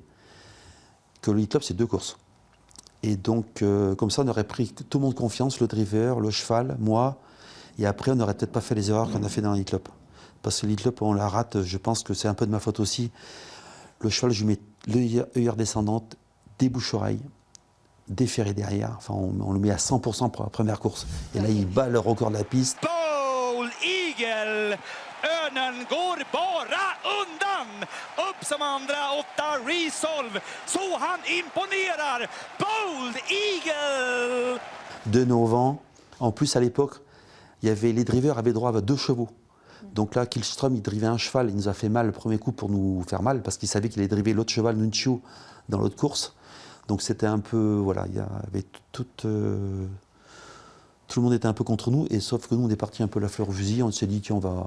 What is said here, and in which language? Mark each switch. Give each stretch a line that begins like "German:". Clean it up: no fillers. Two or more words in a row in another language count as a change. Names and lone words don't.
French: Que le Elite Lope, c'est 2 courses. Et donc, comme ça, on aurait pris tout le monde confiance, le driver, le cheval, moi, et après, on n'aurait peut-être pas fait les erreurs qu'on a fait dans l'Elite Lope. Parce que l'Elite Lope, on la rate, je pense que c'est un peu de ma faute aussi. Le cheval, je lui mets l'œillère descendante, des bouches-oreilles, déferré derrière, enfin on le met à 100% pour la première course. Et là, il bat le record de la piste.
Swedish: Bold Eagle, Örnen går bara undan. Upp som andra, 8 Resolve. Så han imponerar. Bold Eagle.
French: 2 9 ans. En plus, à l'époque, les drivers avaient droit à 2 chevaux. Donc là, Kihlström, il drivait un cheval, il nous a fait mal le premier coup pour nous faire mal, parce qu'il savait qu'il allait driver l'autre cheval, Nuncio, dans l'autre course. Donc c'était un peu, voilà, il y avait tout le monde était un peu contre nous, et sauf que nous, on est parti un peu la fleur au fusil, on s'est dit, tiens, on va...